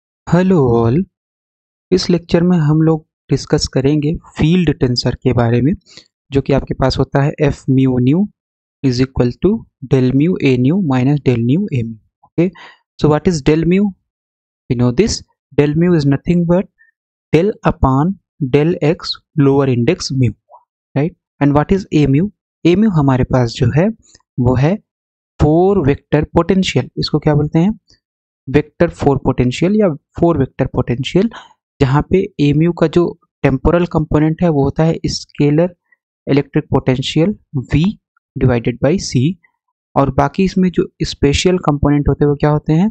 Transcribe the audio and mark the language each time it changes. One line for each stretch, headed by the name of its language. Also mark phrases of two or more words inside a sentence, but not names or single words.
English: Hello all.
Hindi: इस लेक्चर में हम लोग डिस्कस करेंगे
English: field tensor
Hindi: के बारे में, जो कि आपके पास होता है
English: F mu nu is equal to del mu A nu minus del nu A mu. ओके, so what is del mu? We know this. Del mu is nothing but del upon del x lower index mu, right? And what is a mu? A mu
Hindi: हमारे पास जो है वो है
English: four vector potential.
Hindi: इसको क्या बोलते हैं?
English: vector four potential
Hindi: या
English: four vector potential,
Hindi: जहाँ पे
English: A mu
Hindi: का जो
English: temporal component
Hindi: है वो होता है
English: scalar electric potential V divided by C,
Hindi: और बाकी इसमें जो
English: spatial component
Hindi: होते हैं वो क्या होते हैं?